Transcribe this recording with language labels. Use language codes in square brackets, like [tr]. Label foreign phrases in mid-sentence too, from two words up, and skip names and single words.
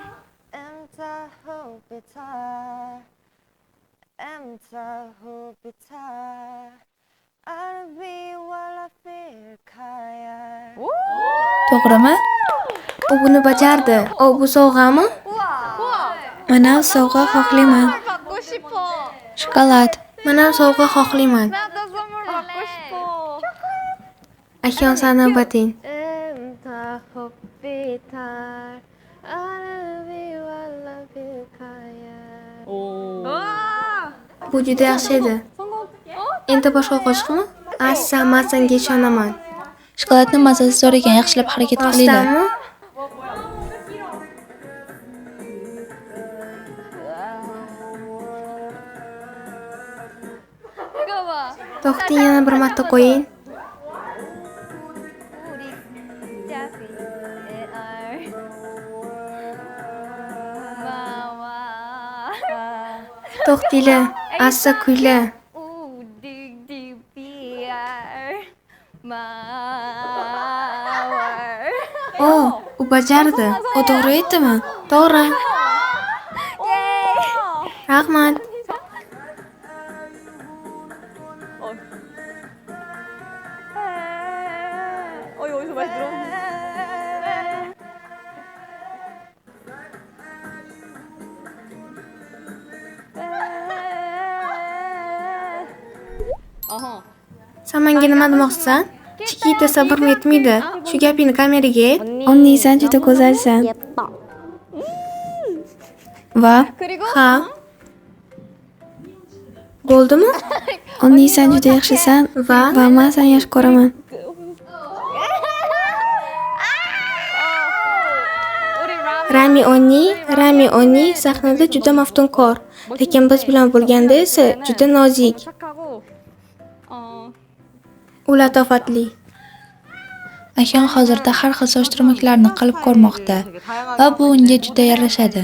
[uz] To'g'rimi? U buni bajardi. O, bu sovg'ami? Men ham sovg'a xohlayman. [ko] 받고 싶어. [uz] Shokolad. Men ham sovg'a xohlayman. [ko] 나도 선물 받고 싶어. [uz] Akyon san navbating. Bu juda yaxshi edi. Endi boshqa qo'shiqmi? Assa, men senga ishonaman. Shokoladni mazasi zo'r ekan, yaxshilab harakat qilinglar. Rostdanmi? [ko] 이거 봐. [uz] To'xting, yana bir marta qo'ying. To'xtinglar, assa kuyla. O, u bajardi. O to'g'ri aytdimi? To'g'ri. Rahmat. [ko] 이거 어디서 많이 들었는데? 어허. [uz] Sen menga nima demoqchisan? Chikita sabrim yetmaydi. Shu gapingni kameraga ayt. Onni, sen juda go'zalsan. Va [ko] 그리고 [uz] Ha. Bo'ldimi? Onni, sen juda yaxshisan Va va men seni yaxshi ko'raman. [ko] 우리 람 [uz] Rami Onni sahnada juda maftunkor, lekin biz bilan bo'lganda esa juda nozik. [ko] 착하고 [uz] U latofatli. Akyon hozirda har xil soch turmaklarini qilib ko'rmoqda va bu unga juda yarashadi.